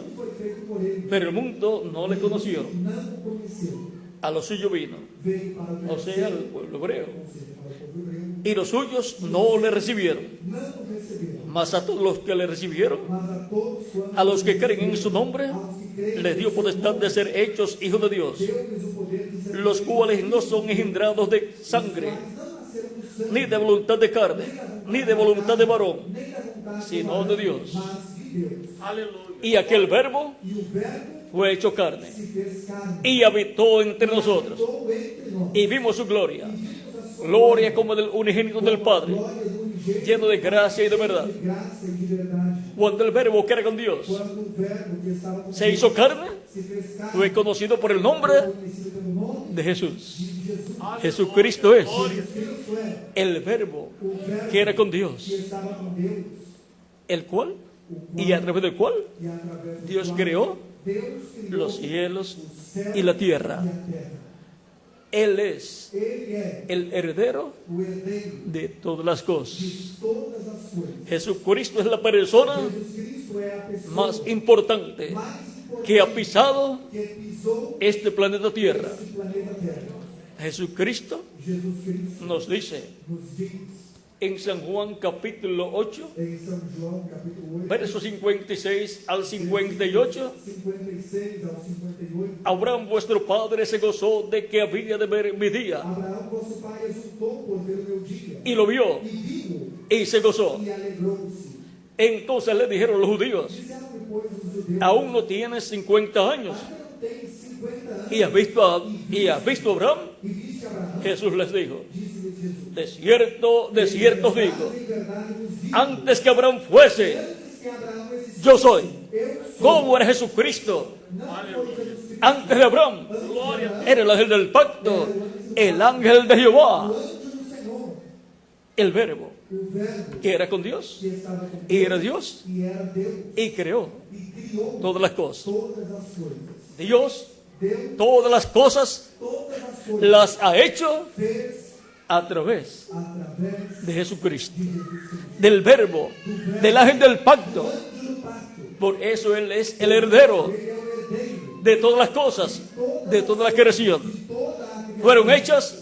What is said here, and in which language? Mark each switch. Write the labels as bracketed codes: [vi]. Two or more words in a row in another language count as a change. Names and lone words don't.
[pt] foi feito por ele, [es] pero el mundo no le conoció. [pt] não o conheceu. [es] A lo suyo vino, [pt] Veio para o que o era [es] sea, al [pt] seu, [es] pueblo hebreo, [pt] ou seja, para o povo hebreu, [es] y los suyos no le recibieron. [pt] não o receberam. Mas a [es] todos los que le recibieron, [pt] Mas a todos quantos a [es] los que creen en su nombre, [pt] aos que creem [es] les dio [pt] em seu [es] potestad de ser hechos hijos de Dios, [pt] Deu-lhes o poder de ser [es] los cuales no son engendrados de sangre, [pt] quais não nasceram do sangue, [es] ni de voluntad de carne, ni de voluntad de varón, [pt] nem da vontade [es] sino [pt] humana, [es] de Dios. [pt] mas de Deus. [es] Y aquel verbo [pt] E o verbo [es] fue hecho carne [pt] se fez carne, [es] y habitó entre nosotros, [pt] habitou entre nós, [es] y vimos su gloria, [pt] vimos a sua [es] gloria como del unigénito del Padre, [pt] glória do unigênito, [es] lleno de gracia y de verdad. [pt] de graça e de verdade. [es] Cuando el verbo que era con Dios [pt] Quando o verbo que estava com [es] se [pt] Deus [es] hizo carne, [pt] se fez carne, [es] fue conocido por el nombre [pt] foi conhecido pelo nome [es] de Jesús. [pt] de Jesus. [es] Jesucristo es [pt] Cristo era [es] el verbo [pt] o verbo [es] que era con [pt] que [es] Dios, [pt] estava com Deus, [es] el cual [pt] o [es] y [pt] qual [es] a través del cual [pt] e através do [es] Dios [pt] qual [es] creó [pt] Deus criou [es] los cielos [pt] o céu [es] y la tierra. [pt] e a terra. [es] Él es [pt] Ele é [es] el heredero [pt] o herdeiro [es] de todas las cosas. [pt] de todas as coisas. [es] Jesucristo es la persona [pt] Jesus Cristo é a pessoa [es] más importante [pt] mais importante [es] que ha pisado [pt] que pisou [es] este planeta Tierra. [pt] este planeta Terra. [es] Jesucristo [pt] Jesus Cristo [es] nos dice [pt] nos diz [es] en San Juan capítulo 8, [pt] em São João capítulo 8, [es] versos 56 al 58, [pt] 56 ao 58, [es] Abraham vuestro padre se gozó de que había de ver mi día, [pt] Abraão, vosso pai, exultou por ver o meu dia, [es] y lo vio, [pt] e viu, [es] y se gozó. [pt] e alegrou-se. [es] Entonces le dijeron los judíos: [pt] Disseram depois os judeus, [es] aún no tienes 50 años, [pt] ainda não tens 50 anos, [es] y has visto a Abraham. [pt] e viste Abraão, [es] Jesús les dijo: [pt] disse-lhe Jesus, [es] de cierto os digo, [pt] em verdade vos digo, [es] antes que Abraham fuese, [pt] antes que Abraão existisse, [es] yo soy. [pt] eu sou. [es] ¿Cómo era Jesucristo? [pt] Não foi Jesus Cristo, [es] Antes de Abraham era el ángel del pacto, el ángel de Jehová, [pt] o anjo do Senhor, [es] el verbo [pt] o verbo [es] que era con Dios, [pt] que estava com [es] y era [pt] Deus, [es] Dios, [pt] e era Deus, [es] y creó [pt] e criou [es] todas las cosas. [pt] todas as coisas. [es] Dios [pt] Deus [es] todas las cosas [pt] todas as coisas [es] las ha hecho [pt] fez [es] a través [pt] através [es] de Jesucristo, [pt] de Jesus Cristo. [es] del verbo, del ángel del pacto. [pt] O anjo do pacto, [es] Por eso Él es el heredero [pt] ele é o herdeiro [es] de todas las cosas, de toda la creación. [pt] de toda a criação. [es] Fueron hechas